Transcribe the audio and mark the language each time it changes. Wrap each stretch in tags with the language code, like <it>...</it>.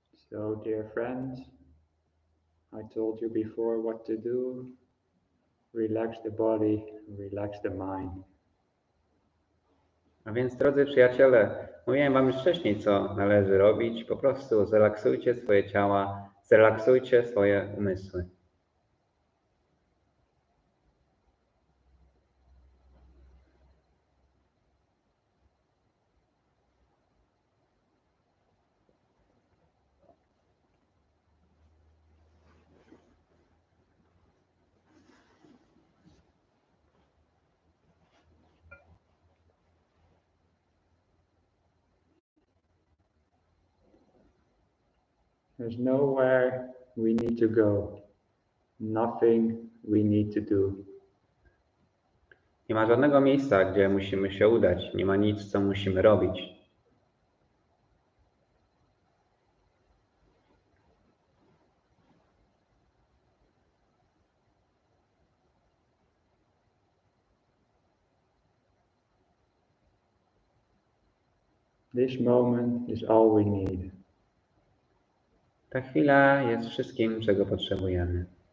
<en>So, dear friends, I told you before what to do. Relax the body, relax the mind.</en> <pl>A więc, drodzy przyjaciele, mówiłem wam już wcześniej, co należy robić. Po prostu zrelaksujcie swoje ciała, zrelaksujcie swoje umysły.</pl> <en>There's nowhere we need to go, nothing we need to do.</en> <pl>Nie ma żadnego miejsca, gdzie musimy się udać. Nie ma nic, co musimy robić.</pl> <en>This moment is all we need.</en> <pl>Ta chwila jest wszystkim, czego potrzebujemy.</pl>